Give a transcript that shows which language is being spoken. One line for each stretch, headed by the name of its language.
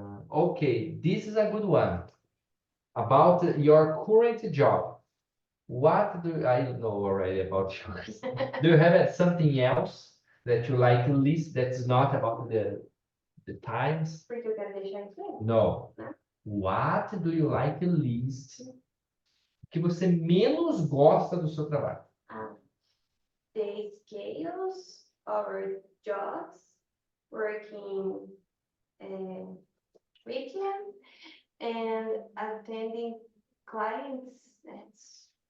English: Okay, this is a good one about your current job. What do I know already about yours? Do you have something else that you like least that's not about the times?
Portuguese: Porque eu quero deixar isso aí.
English: No.
Portuguese: Né?
English: What do you like least?
Portuguese: Que você menos gosta do seu trabalho?
English: The scales our jobs, working weekend, and attending clients.